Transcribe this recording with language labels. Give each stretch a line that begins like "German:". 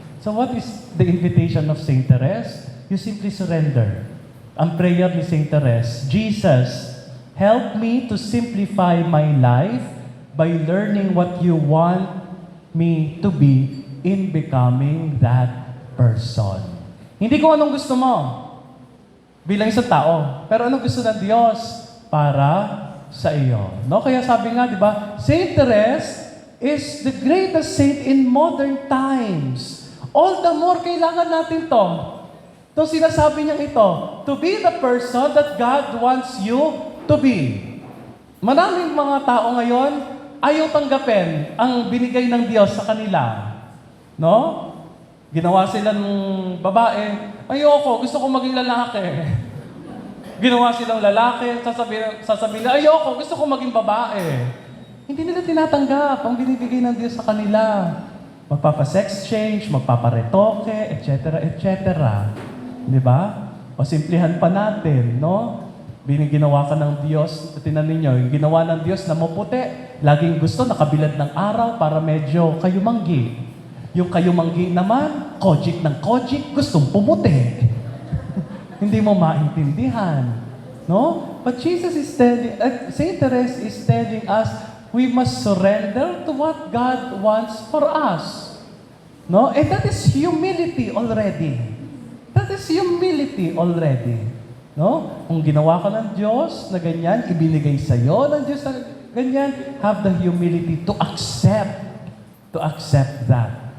English: So what is the invitation of Saint Therese? You simply surrender.
Filipino: Ang prayer ni
English: Saint Therese, Jesus, help me to simplify my life by learning what you want me to be in becoming that person.
Filipino: Hindi ko anong gusto mo bilang isang tao, pero anong gusto ng Diyos para sa iyo.
English: No?
Filipino: Kaya sabi nga, di ba,
English: Saint Therese is the greatest saint in modern times. All the more
Filipino: kailangan natin to.
English: So
Filipino: sinasabi niya ito,
English: to be the person that God wants you to be.
Filipino: Maraming mga tao ngayon, ayaw tanggapin ang binigay ng Diyos sa kanila. No? Ginawa sila ng babae, ayoko, gusto ko maging lalaki. Ginawa silang lalaki, sasabihin nila, ayoko, gusto ko maging babae. Hindi nila tinatanggap ang binibigay ng Diyos sa kanila. Magpapa-sex change, magpaparetoke, etc., etc. Di ba? O simplihan pa natin, no? Ginawa ka ng Diyos, tinan ninyo, yung ginawa ng Diyos na maputi, laging gusto nakabilad ng araw para medyo kayumanggi. Yung kayumanggi naman, kojik ng kojik, gustong pumuti. Hindi mo maintindihan. No?
English: But Jesus is telling, Saint Therese is telling us, we must surrender to what God wants for us. No? And that is humility already. That is humility already.
Filipino: No? Kung ginawa ka ng Diyos na ganyan, ibinigay sa iyo ng Diyos na ganyan,
English: have the humility to accept that.